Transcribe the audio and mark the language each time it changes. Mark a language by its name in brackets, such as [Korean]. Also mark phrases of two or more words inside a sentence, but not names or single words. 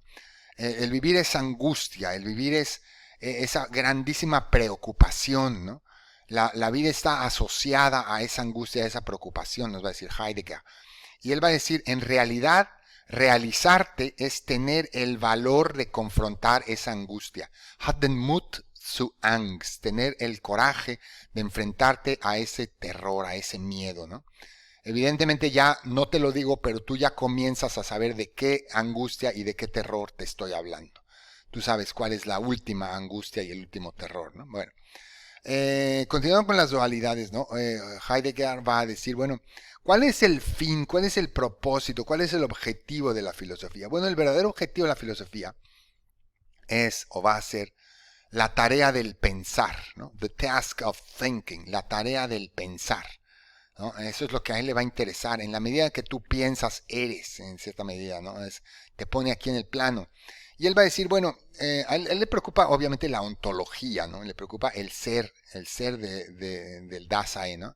[Spanish] El vivir es angustia, el vivir es esa grandísima preocupación, ¿no? La vida está asociada a esa angustia, a esa preocupación, nos va a decir Heidegger. Y él va a decir, en realidad, realizarte es tener el valor de confrontar esa angustia. [German] Hat den Mut zu Angst, [Spanish] tener el coraje de enfrentarte a ese terror, a ese miedo, ¿no? Evidentemente ya no te lo digo, pero tú ya comienzas a saber de qué angustia y de qué terror te estoy hablando. Tú sabes cuál es la última angustia y el último terror, ¿no? Bueno, Continuando con las dualidades, ¿no? Heidegger va a decir, bueno, ¿cuál es el fin? ¿Cuál es el propósito? ¿Cuál es el objetivo de la filosofía? Bueno, el verdadero objetivo de la filosofía es o va a ser la tarea del pensar, ¿no? [English] The task of thinking, [Spanish] la tarea del pensar, ¿no? Eso es lo que a él le va a interesar. En la medida que tú piensas, eres, en cierta medida, ¿no? Te pone aquí en el plano. Y él va a decir, bueno, a él le preocupa obviamente la ontología, ¿no? Le preocupa el ser del Dasein, ¿no?